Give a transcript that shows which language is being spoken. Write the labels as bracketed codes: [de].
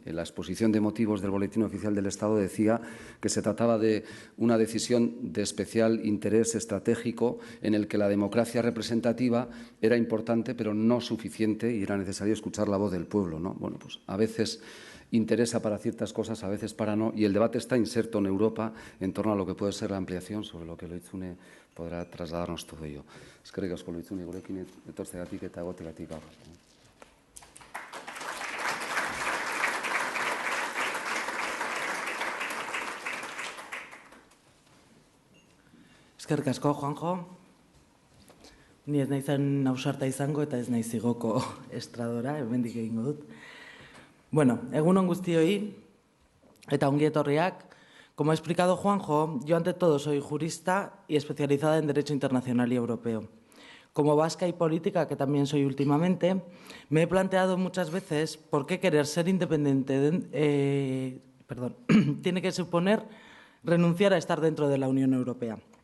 [es] En la exposición de motivos del Boletín Oficial del Estado decía que se trataba de una decisión de especial interés estratégico en el que la democracia representativa era importante pero no suficiente, y era necesario escuchar la voz del pueblo, ¿no? Bueno, pues a veces interesa para ciertas cosas, a veces para no, y el debate está inserto en Europa en torno a lo que puede ser la ampliación, sobre lo que Loizune podrá trasladarnos todo ello. [eu] Eskerrik asko Loizune, gurekin etortzeagatik eta egoteagatik gaur. Eskerrik asko, Juanjo. Ni ez naizen ausarta izango eta ez naiz igoko estradora, hemendik egingo dut. Bueno, egunon guztioi eta ongi etorriak. [es] Como ha explicado Juanjo, yo ante todo soy jurista y especializada en Derecho Internacional y Europeo. Como vasca y política, que también soy últimamente, me he planteado muchas veces por qué querer ser independiente tiene que suponer renunciar a estar dentro de la Unión Europea.